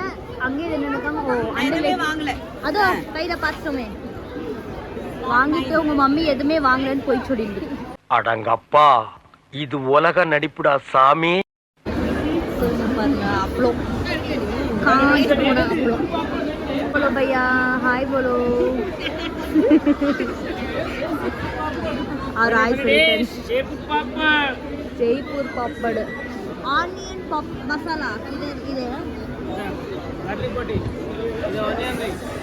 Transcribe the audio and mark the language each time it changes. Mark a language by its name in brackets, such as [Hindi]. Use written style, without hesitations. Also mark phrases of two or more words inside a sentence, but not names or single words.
[Tamil] அங்கேயே நின்னுக்காங்க. ஓ அந்த வாங்கல. அதோ கையில பார்த்துட்டோமே. வாங்கிட்டு உங்க மம்மி எதுவுமே வாங்கலன்னு போய் சொல்லிட்டு. அடங்கப்பா, இது உலக நடிப்புடா சாமி. அப்பளோ காஞ்ச போன அப்பளோ. [Hindi] बोलो भैया, हाय बोलो. और [English] hi friends. [Hindi] जयपुर पापड़, ऑनियन पॉप मसाला. इधर गार्लिक पोटी, ये ऑनियन नहीं.